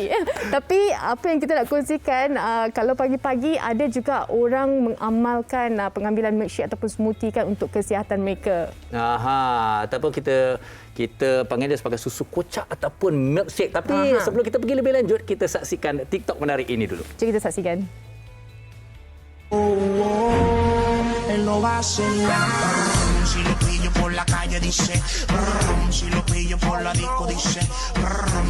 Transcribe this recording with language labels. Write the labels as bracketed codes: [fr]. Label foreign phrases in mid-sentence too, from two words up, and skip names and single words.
[ms] Tapi apa yang kita nak kongsikan, kalau pagi-pagi ada juga orang mengamalkan pengambilan milkshake ataupun smoothie kan untuk kesihatan mereka. Ataupun kita panggil dia sebagai susu kocak ataupun milkshake. Tapi sebelum kita pergi lebih lanjut, kita saksikan TikTok menarik ini dulu. Jom kita saksikan. [es] Él lo va a cenar. Si lo pillo por la calle dice, brum. Si lo pillo por la disco dice, brum.